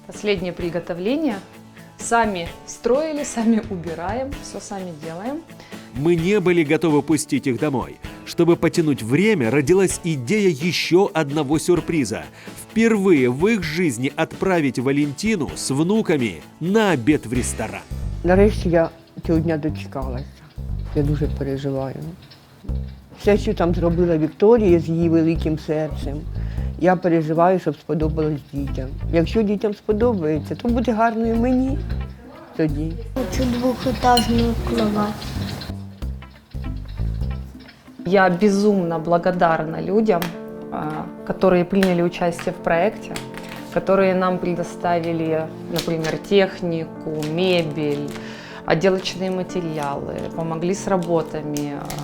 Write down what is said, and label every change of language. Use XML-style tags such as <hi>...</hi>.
<ru>Последнее приготовление. Сами строили, сами убираем, все сами делаем. Мы не были готовы пустить их домой. Чтобы потянуть время, родилась идея еще одного сюрприза. Впервые в их жизни отправить Валентину с внуками на обед в ресторан.</ru> <uk>Нарешті я цього дня дочекалася. Я дуже переживаю. Все, що там зробила Вікторія з її великим серцем, я переживаю, щоб сподобалось дітям. Якщо дітям сподобається, то буде гарно і мені тоді.</uk> <ru>Хочу двухэтажную кровать. Я безумно благодарна людям, которые приняли участие в проекте, которые нам предоставили, например, технику, мебель, отделочные материалы, помогли с работами.</ru>